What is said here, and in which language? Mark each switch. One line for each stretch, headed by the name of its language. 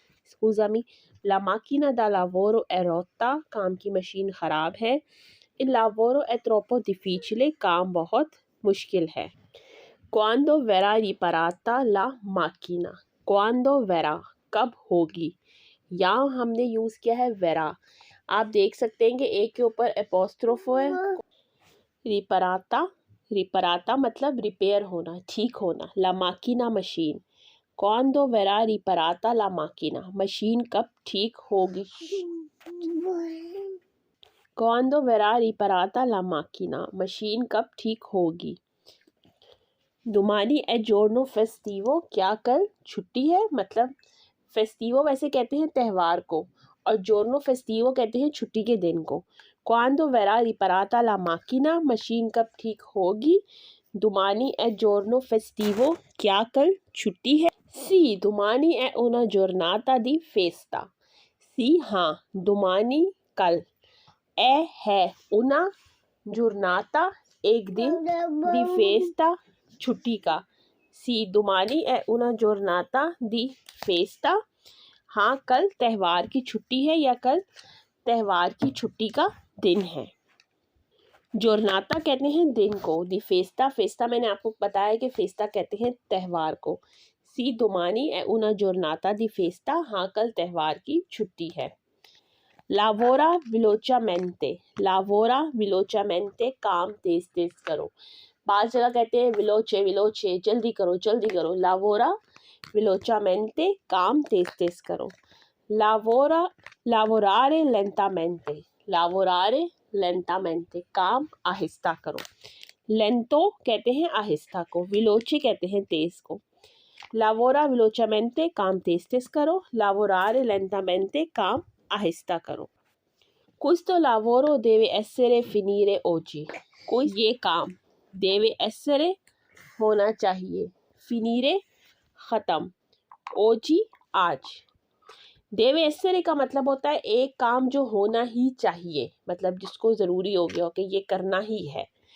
Italian: scusami, la macchina da lavoro è rotta
Hindi: काम की machine ख़राब है।
Italian: Il lavoro è troppo difficile
Hindi: काम बहुत मुश्किल है।
Italian: Quando verrà riparata la macchina। Quando verrà
Hindi: कब होगी। यहाँ हमने यूज़ किया है वेरा। आप देख सकते हैं कि एक के ऊपर एपोस्ट्रोफो है। रिपराता, रिपराता मतलब रिपेयर होना, ठीक होना। ला माकिना machine.
Italian: Quando verrà riparata la macchina
Hindi: machine कब ठीक होगी।
Italian: Quando verrà riparata la macchina
Hindi: machine कब ठीक होगी।
Italian: Domani è giorno festivo
Hindi: क्या कल छुट्टी है। मतलब फेस्टिवो वैसे कहते हैं त्यौहार को और
Italian: giorno festivo
Hindi: कहते हैं छुट्टी के दिन को।
Italian: Quando verrà riparata la macchina
Hindi: machine कब ठीक होगी।
Italian: Domani è giorno festivo
Hindi: क्या कल छुट्टी है।
Italian: Sì, domani è una giornata di festa।
Hindi: Sì हाँ, domani कल। है
Italian: una giornata
Hindi: एक दिन
Italian: di festa
Hindi: छुट्टी का।
Italian: Sì, domani è una giornata di festa
Hindi: हाँ कल त्यौहार की छुट्टी है या कल त्यौहार की छुट्टी का दिन है। जोरनाता कहते हैं दिन को। दी फेस्टा, फेस्टा मैंने आपको बताया कि फेस्टा कहते हैं त्यौहार को।
Italian: सी domani è una giornata di festa
Hindi: हाँ कल त्यौहार की छुट्टी है।
Italian: Lavora velocemente। Lavora velocemente
Hindi: काम तेज तेज करो। बात जगह कहते हैं
Italian: veloce veloce
Hindi: जल्दी करो जल्दी करो।
Italian: Lavora velocemente
Hindi: काम तेज तेज करो।
Italian: Lavora lavorare lentamente। Lavorare lentamente
Hindi: काम आहिस्ता करो। Lento कहते हैं आहिस्ता को। Veloce कहते हैं तेज को।
Italian: Lavora velocemente
Hindi: काम तेज तेज करो।
Italian: Lavorare lentamente
Hindi: काम आहिस्ता करो।
Italian: Questo lavoro deve essere finire oggi।
Hindi: कोई ये काम
Italian: deve essere
Hindi: होना चाहिए। finire ख़त्म। oggi आज।
Italian: deve essere
Hindi: का मतलब होता है एक काम जो होना ही चाहिए, मतलब जिसको ज़रूरी हो गया कि ये करना ही है।